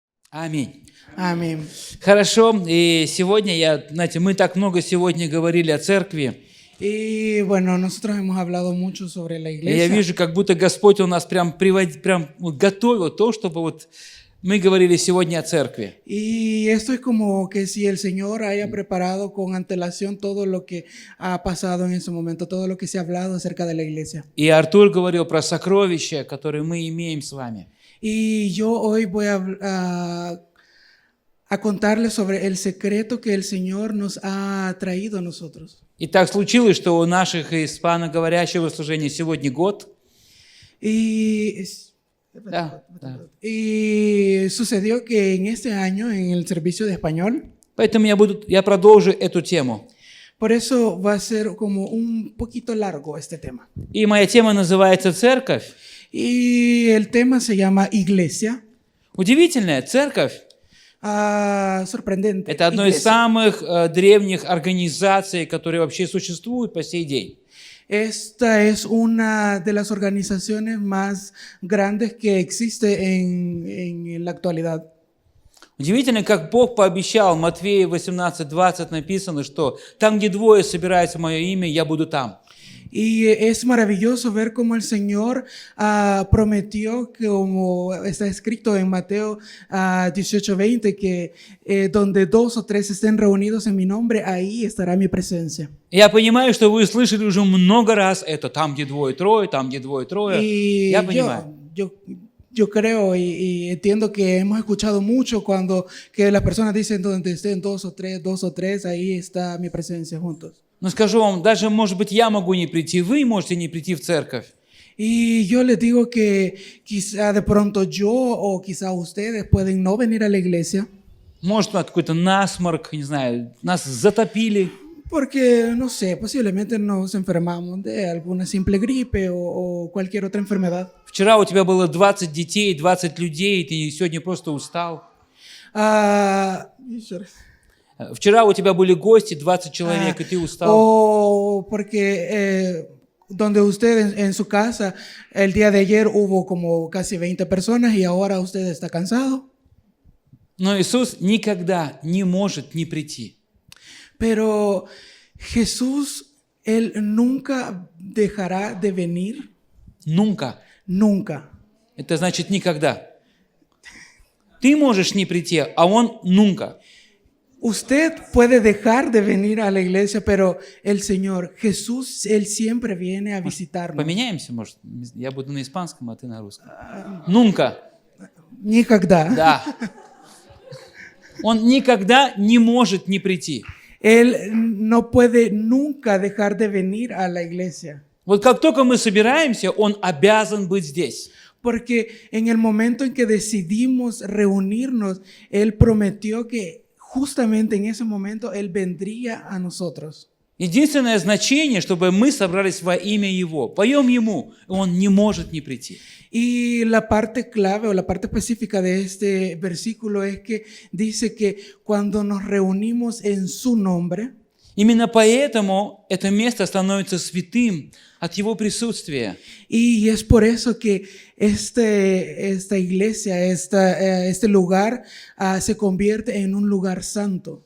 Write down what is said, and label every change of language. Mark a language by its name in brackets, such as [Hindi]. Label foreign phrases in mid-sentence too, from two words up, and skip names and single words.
[Russian] Аминь. [Spanish] Amén. [Russian] Хорошо, и сегодня мы так много сегодня говорили о церкви, [Spanish] Y bueno, nosotros hemos hablado mucho sobre la [Russian] и я [Spanish] iglesia. [Russian] вижу, как будто Господь у нас прям готовил то, чтобы вот мы говорили сегодня о церкви. [Spanish] Y esto es como que si el Señor haya preparado con antelación todo lo que ha pasado en ese momento, todo lo que se ha hablado acerca de la iglesia. [Russian] И Артур говорил про сокровища, которые мы имеем с вами. [Spanish] Y yo hoy voy a contarles sobre el secreto que el Señor nos ha traído a nosotros. [Russian] И так случилось, что у наших испаноговорящего служения сегодня год. [Spanish] Y [Russian] Да. [Spanish] sucedió que en este año, en el servicio de español, [Russian] Поэтому я продолжу эту тему. [Spanish] por eso va a ser como un poquito largo este tema. [Russian] И моя тема называется «Церковь». [Spanish] Y el tema se llama Iglesia. [Russian] Удивительная церковь. [Spanish] Sorprendente. [Russian] Это одно из [Spanish] Iglesia. [Russian] самых древних организаций, которые вообще существуют по сей день. [Spanish] Esta es una de las organizaciones más grandes que existe en la actualidad. [Russian] Удивительно, как Бог пообещал, Матфея 18:20 написано, что там, где двое собираются в мое имя, я буду там. [Spanish] Y es maravilloso ver cómo el Señor prometió, que como está escrito en Mateo 18:20, que donde 2 o 3 estén reunidos en mi nombre, ahí estará mi presencia. [Russian] Я понимаю, что вы слышали уже много раз это, там, где двое-трое, там, где двое-трое. [Spanish] Y [Russian] Я понимаю. [Spanish] yo creo y entiendo que hemos escuchado mucho cuando que las personas dicen donde estén 2 o 3, ahí está mi presencia juntos. [Russian] Но скажу вам, даже, может быть, я могу не прийти, вы можете не прийти в церковь. Y yo les digo que quizá de pronto yo o quizá ustedes pueden no venir a la iglesia. Может, какой-то насморк, не знаю, нас затопили. [Spanish] Porque, no sé, posiblemente nos enfermamos de alguna simple gripe o cualquier otra enfermedad. [Russian] Вчера у тебя было 20 детей, 20 людей, и ты сегодня просто устал. Вчера у тебя были гости, 20 человек, и ты устал. [Spanish] O porque donde usted en su casa, el día de ayer hubo como casi 20 personas y ahora usted está cansado. Но Иисус никогда не может не прийти. Pero Jesús, Él nunca dejará de venir. Nunca. Nunca. [Russian] Это значит никогда. Ты можешь не прийти, а Он nunca. [Spanish] Usted puede dejar de venir a la iglesia, pero el Señor, Jesús, Él siempre viene a visitarnos. [Russian] Поменяемся, может? Я буду на испанском, а ты на русском. [Spanish] Nunca. [Russian] Никогда. Да. Он никогда не может не прийти. [Spanish] Él no puede nunca dejar de venir a la iglesia. [Russian] Вот как только мы собираемся, Он обязан быть здесь. [Spanish] Porque en el momento en que decidimos reunirnos, Él prometió que justamente en ese momento Él vendría a nosotros. [Russian] Единственное значение, чтобы мы собрались во имя Его, поем Ему, Он не может не прийти. [Spanish] Y la parte clave o la parte específica de este versículo es que dice que cuando nos reunimos en su nombre, [Russian] Именно поэтому это место становится святым от Его присутствия. [Spanish] y es por eso que esta iglesia, este lugar se convierte en un lugar santo.